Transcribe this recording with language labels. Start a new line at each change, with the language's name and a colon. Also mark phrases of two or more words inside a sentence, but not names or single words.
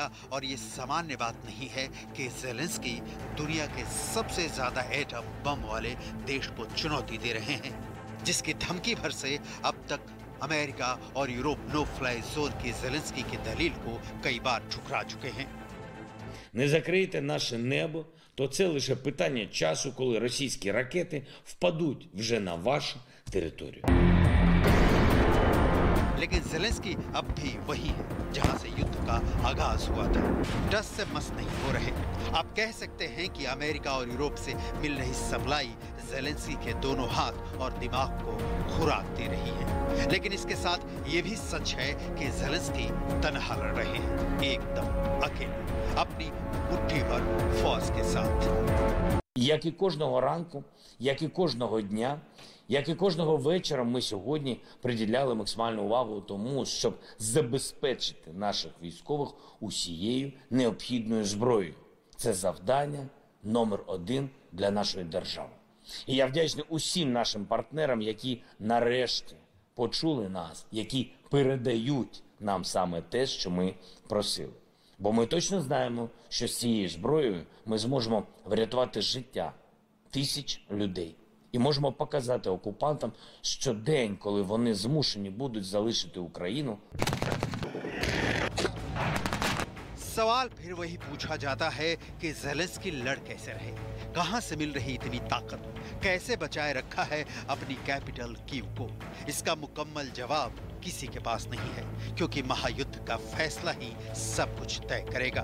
Hindi: और ये सामान्य बात नहीं है कि ज़ेलेंस्की दुनिया के सबसे ज्यादा एटम बम वाले देश को चुनौती दे रहे हैं, जिसकी धमकी भर से अब तक अमेरिका और यूरोप नो फ्लाई जोन की ज़ेलेंस्की की दलील को कई बार ठुकरा चुके हैं।
Ukrainian: Не закрийте наше небо, то це лише питання часу, коли російські ракети впадуть вже на вашу територію.
Hindi: लेकिन ज़ेलेंस्की अब भी वही है जहां से युद्ध का आगाज हुआ था। डस से मस नहीं हो रहे। आप कह सकते हैं कि अमेरिका और यूरोप से मिल रही सप्लाई ज़ेलेंस्की के दोनों हाथ और दिमाग को खुराक दे रही है। लेकिन इसके साथ ये भी सच है कि ज़ेलेंस्की तनहा लड़ रहे हैं, एकदम अकेले, अपनी मुट्ठी भर फौज के साथ।
Ukrainian: Як і кожного ранку, як і кожного дня, як і кожного вечора ми сьогодні приділяли максимальну увагу тому, щоб забезпечити наших військових усією необхідною зброєю. Це завдання номер один для нашої держави. І я вдячний усім нашим партнерам, які нарешті почули нас, які передають нам саме те, що ми просили. Бо ми точно знаємо, що з цією зброєю ми зможемо врятувати життя тисяч людей. І можемо показати окупантам, що день, коли вони змушені будуть залишити Україну.
Hindi: सवाल फिर वही पूछा जाता है कि ज़ेलेंस्की लड़ कैसे रहे, कहां से मिल रही इतनी ताकत, कैसे बचाए रखा है अपनी कैपिटल कीव को। इसका मुकम्मल जवाब किसी के पास नहीं है, क्योंकि महायुद्ध का फैसला ही सब कुछ तय करेगा।